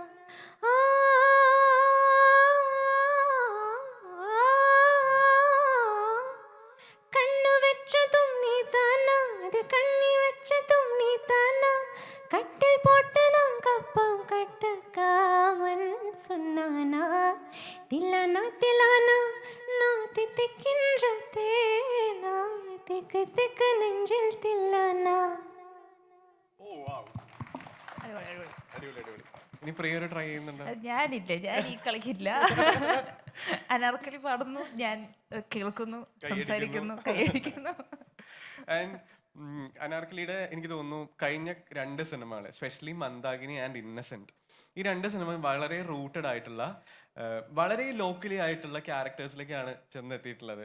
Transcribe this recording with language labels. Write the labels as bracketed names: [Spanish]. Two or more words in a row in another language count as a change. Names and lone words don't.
[Tamil] கண்ணு வெச்சதும் நீ தானா அது கண்ணி வெச்சதும் நீ தானா கட்டில் போட்டு நான் கப்பம் கட்டுக்காமன் சொன்னானா தில்லானா தில்லானா நான் தித்திக்கின்ற தேனா திக்கு திக்கு நெஞ்சில் தில்லானா. [Malayalam] ഇനി പ്രിയ ഒരു ട്രൈ ചെയ്യുന്നുണ്ടോ? ഞാനില്ല, ഞാൻ ഈ കളിക്കില്ല. അനാർക്കലി പാടുന്നു, ഞാൻ കേൾക്കുന്നു, സംസാരിക്കുന്നു, കൈയടിക്കുന്നു. ആൻഡ് അനാർക്കലിയുടെ എനിക്ക് തോന്നുന്നു കഴിഞ്ഞ 2 സിനിമകൾ, എസ്പെഷ്യലി മന്ദാകിനി ആൻഡ് ഇന്നസെന്റ്, ഈ 2 സിനിമ വളരെ റൂട്ടഡ് ആയിട്ടുള്ള വളരെ ലോക്കലി ആയിട്ടുള്ള ക്യാരക്ടേഴ്സിലേക്കാണ് ചെന്നെത്തിയിട്ടുള്ളത്.